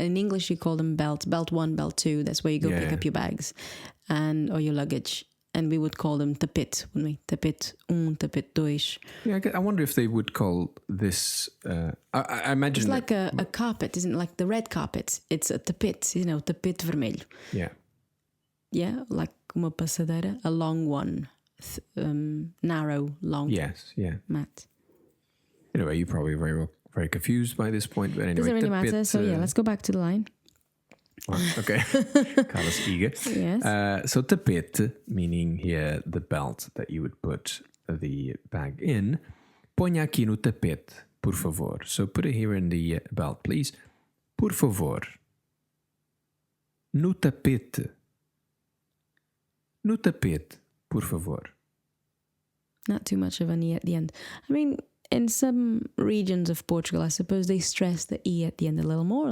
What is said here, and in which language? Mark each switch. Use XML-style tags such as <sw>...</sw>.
<en>In English, you call them belt 1, belt 2. That's where you go pick up your bags or your luggage. And we would call them tapete, wouldn't we? Tapete 1, tapete 2. Yeah, I wonder if they would call this... I imagine... It's like a carpet, isn't it? Like the red carpet. It's a tapete, tapete vermelho. Yeah. Yeah, like uma passadeira, a long one. Narrow, long mat. Anyway, you're probably very confused by this point, but anyway. Doesn't really matter, so let's go back to the line. Okay. Carla's eager. Yes. So tapete, meaning here the belt that you would put the bag in.</en> <pt>Ponha aqui no tapete, por favor.</pt> <en>So put it here in the belt, please.</en> <pt>Por favor. No tapete. No tapete, por favor.</pt> <en>Not too much of an E at the end. I mean, in some regions of Portugal, I suppose they stress the E at the end a little more.</en>